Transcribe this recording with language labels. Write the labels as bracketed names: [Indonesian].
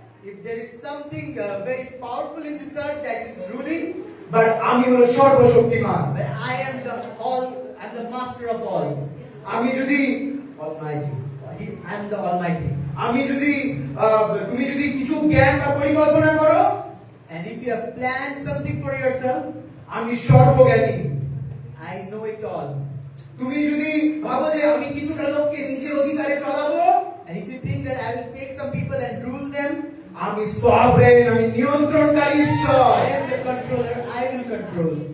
[English] If there is something very powerful in this earth that is ruling, [Bangla] but আমি হলো সর্বশক্তিমান। [English] but I am the master of all. [Bangla] আমি যদি Almighty, [English] I am the Almighty. [Bangla] আমি যদি তুমি যদি কিছু জ্ঞান বা পরিকল্পনা করো, [English] And if you have planned something for yourself, [Bangla] আমি সর্বজ্ঞানী। [English] I know it all. [Bangla] তুমি যদি ভাবো যে আমি কিছুটা লোককে নিজের অধিকারে চলাবো, [English] And if you think that I will take some people and rule them, [Bangla] আমি সভরেন, আমি নিয়ন্ত্রণকারী ঈশ্বর। [English] I am the controller, I will control.